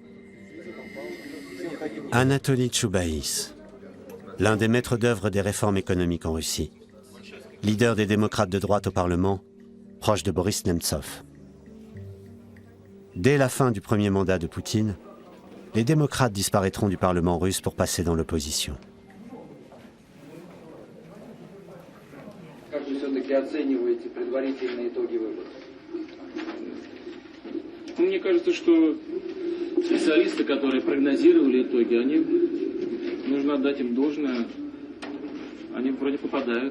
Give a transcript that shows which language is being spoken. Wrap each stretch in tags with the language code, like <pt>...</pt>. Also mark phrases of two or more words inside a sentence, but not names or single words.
<fr>Anatoly Chubais, l'un des maîtres d'œuvre des réformes économiques en Russie. Leader des démocrates de droite au Parlement, proche de Boris Nemtsov. Dès la fin du premier mandat de Poutine, les démocrates disparaîtront du Parlement russe pour passer dans l'opposition.</fr> <ru>Как вы все-таки оцениваете предварительные итоги выборов? Мне кажется, что специалисты, которые прогнозировали итоги, нужно отдать им должное, они вроде попадают.</ru>